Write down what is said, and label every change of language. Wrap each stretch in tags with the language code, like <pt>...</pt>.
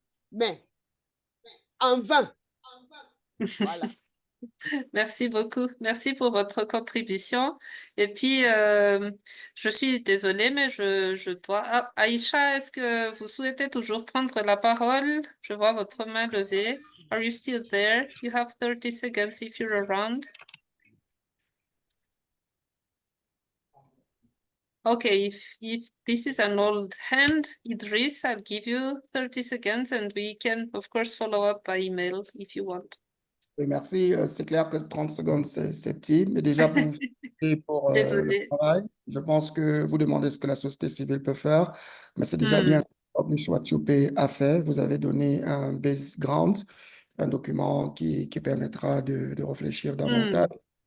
<fr>Mais en vain. Voilà. Merci beaucoup. Merci pour votre contribution. Et puis, je suis désolée, mais je dois... Ah, Aïcha, est-ce que vous souhaitez toujours prendre la parole? Je vois votre main levée.</fr> <en>Are you still there? You have 30 seconds if you're around. Okay, if this is an old hand, Idris, I'll give you 30 seconds and we can, of course, follow up by email if you want.</en> <fr>Oui, merci. C'est clair que 30 secondes, c'est petit, mais déjà pour vous féliciter pour le travail, je pense que vous demandez ce que la société civile peut faire, mais c'est déjà bien ce que Publish What You Pay a fait. Vous avez donné un background, un document qui permettra de réfléchir davantage.</fr>